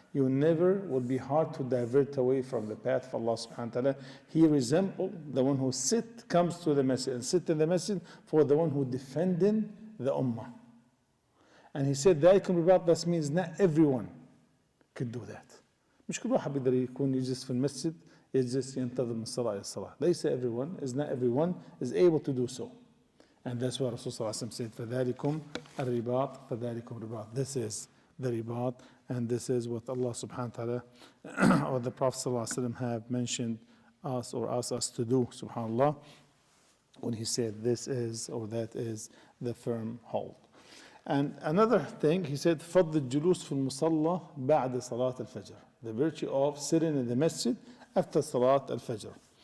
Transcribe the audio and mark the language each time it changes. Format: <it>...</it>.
<en>You never will be hard to divert away from the path of Allah subhanahu wa ta'ala. He resembles the one who comes to the masjid and sit in the masjid for the one who defending the ummah. And he said, that means not everyone could do that.</en> <ar>مش كل واحد بيقدر يكون يجلس في المسجد يجلس ينتظر من الصلاة إلى الصلاة.</ar> <en>ليس everyone, is not everyone is able to do so. And that's why Rasul sallallahu alaihi wasallam said,</en> <ar>فَذَلِكُمْ الرِّبَاطِ فَذَلِكُمْ الرِّبَاطِ.</ar> <en>This is the ribat, and this is what Allah subhanahu wa ta'ala or the Prophet sallallahu alaihi wasallam have mentioned us or asked us to do, subhanallah, when he said this is or that is the firm hold. And another thing, he said,</en> <ar>فَضْلِ الجُلُوسِ فِي الْمُصَلَّى بَعْدَ صَلَاةِ الْفَجْرِ.</ar> <en>The virtue of sitting in the masjid after Salat al-Fajr.</en>